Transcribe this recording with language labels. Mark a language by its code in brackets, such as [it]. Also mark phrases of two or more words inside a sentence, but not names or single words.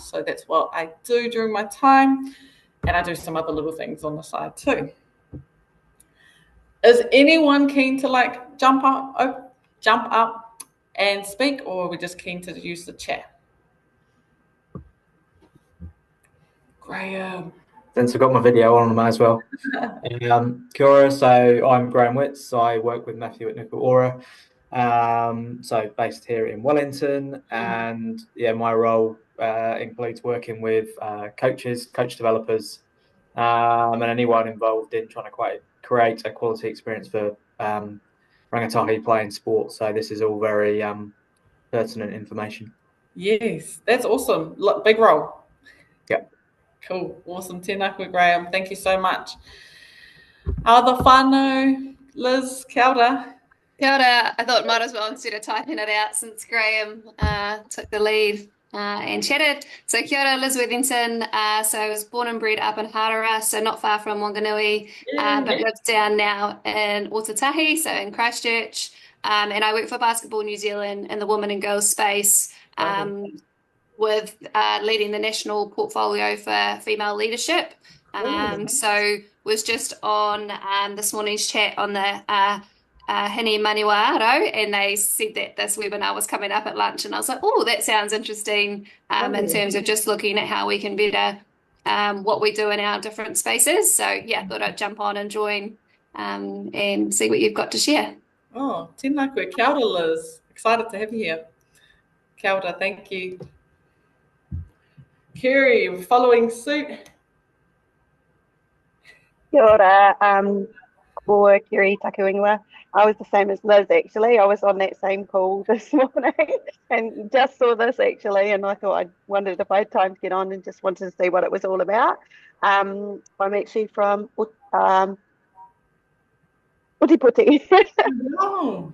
[en] So that's what I do during my time. And I do some other little things on the side too. Is anyone keen to jump up and speak, or are we just keen to use the chat? Graham. Since I've got my video on, I might as well. [mi] Kia ora, [en] so I'm Graham Witts. I work with Matthew at Nuku'ora. So based here in Wellington, and yeah, my role includes working with coaches, coach developers, and anyone involved in trying to create a quality experience for rangatahi playing sport. So this is all very pertinent information. Yes, that's awesome. Big role. Yep. Cool. Awesome. [mi] Tēnā koe, Graham. [en] Thank you so much. The whānau, Liz, [mi] kia ora. Kia ora. [en] I thought might as well, instead of typing it out, since Graham took the lead and chatted. [mi] So kia ora, [en] Liz Worthington. So I was born and bred up in Harara, so not far from Wanganui, but live down now in Otatahi, so in Christchurch. And I work for Basketball New Zealand in the women and girls space, with leading the national portfolio for female leadership. So was just on this morning's chat on the Hini Maniwaro, and they said that this webinar was coming up at lunch, and I was like, oh, that sounds interesting, in terms of just looking at how we can better what we do in our different spaces. So yeah, thought I'd jump on and join and see what you've got to share. [mi] Oh, tēnā koe. Kia ora, [en] Liz. Excited to have you here. [mi] Kia ora, [en] thank you. Kerry, following suit. [mi] Kia ora, ko Kerry Takuinua. [en] I was the same as Liz, actually. I was on that same call this morning and just saw this, actually, and I thought, I wondered if I had time to get on and just wanted to see what it was all about. I'm actually from Ōtepoti. Oh.